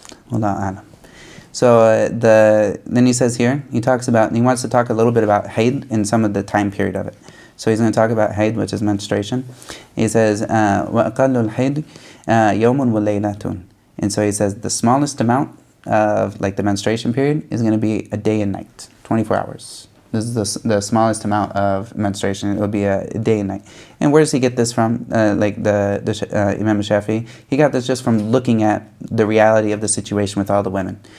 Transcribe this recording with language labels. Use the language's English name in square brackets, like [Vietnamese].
[English] Wallahu a'lam. So then he says here, he wants to talk a little bit about haid in some of the time period of it. So he's going to talk about haid, which is menstruation. [Arabic] He says, وَأَقَلُّ الْحَيْدِ يَوْمٌ وَلَيْلَةٌ. [English] And so he says the smallest amount of like the menstruation period is going to be a day and night, 24 hours. This is the smallest amount of menstruation. It will be a day and night. And where does he get this from? Like the Imam Shafi'i, he got this just from looking at the reality of the situation with all the women.